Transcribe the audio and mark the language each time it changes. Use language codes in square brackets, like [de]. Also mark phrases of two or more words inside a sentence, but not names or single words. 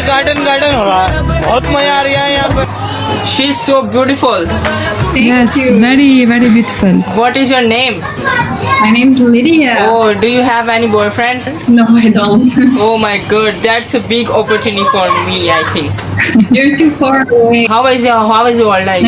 [en] garden garden [hi] हो रहा है, बहुत मजा आ रहा है यहाँ पे. [en] She is so beautiful. Yes, very, very beautiful. What is your name? My name's Lydia. Oh, do you have any boyfriend? No, I don't. Oh my god, that's a big opportunity for me, I think. You're too far away. How is your old age?